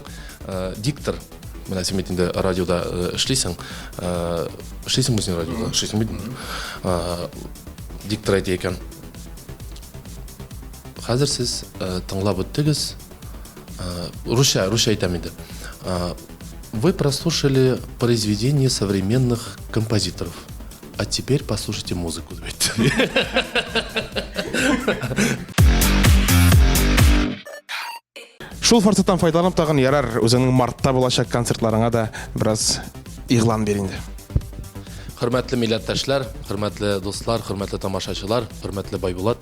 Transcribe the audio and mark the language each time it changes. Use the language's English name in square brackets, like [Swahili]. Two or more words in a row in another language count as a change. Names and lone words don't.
[Tatar] Диктор. Менә син бит инде радиода эшлисең. Эшлисеңме син радиода? Эшлисең бит. Диктор әйтә икән. Хәзер сез тыңлап үттегез. Русча әйтәм инде. [Russian] Вы прослушали произведения современных композиторов. А теперь послушайте музыку. [Tatar] Шул форсаттан файдаланып тагын ярар үзеңнең мартта булачак концертларыңа да бераз игълан бер инде. Хөрмәтле милләттәшләр, хөрмәтле дуслар, хөрмәтле тамашачылар, хөрмәтле Байбулат.